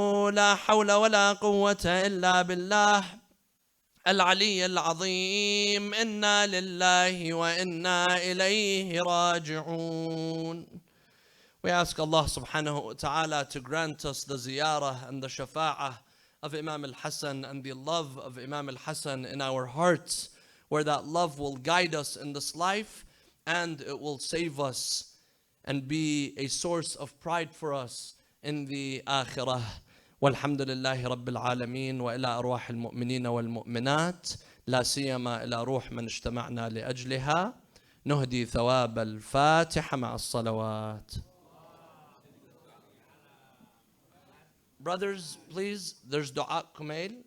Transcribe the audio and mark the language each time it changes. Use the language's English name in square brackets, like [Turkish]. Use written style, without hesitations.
[Arabic] لا حول ولا قوة إلا بالله العلي العظيم. إنا لله وإنا إليه راجعون. [English] We ask Allah subhanahu wa ta'ala to grant us the ziyarah and the shafa'ah of Imam al-Hassan and the love of Imam al-Hassan in our hearts, where that love will guide us in this life and it will save us and be a source of pride for us in the akhirah. [Arabic] والحمد لله رب العالمين وإلى أرواح المؤمنين والمؤمنات لا سيما إلى روح من اجتمعنا لأجلها نهدي ثواب الفاتحة مع الصلوات. [English] Brothers, please, there's dua kumail.